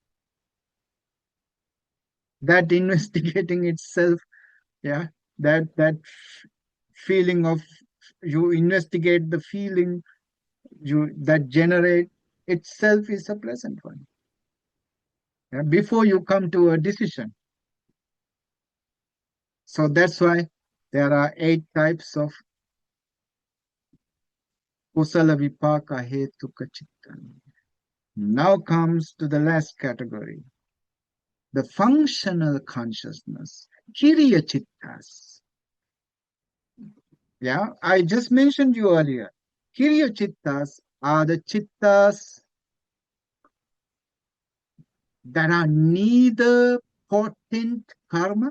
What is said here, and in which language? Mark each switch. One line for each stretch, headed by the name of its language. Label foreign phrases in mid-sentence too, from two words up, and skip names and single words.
English: That investigating itself, yeah, that feeling of you investigate the feeling you that generate itself is a pleasant one. Yeah, before you come to a decision. So that's why there are 8 types of
Pali: kusala vipaka hetuka chitta.
English: Now comes to the last category. the functional consciousness,
Pali: Kiriya Chittas.
English: Yeah, I just mentioned you earlier.
Pali: Kiriya Chittas
English: are the Chittas that are neither potent karma.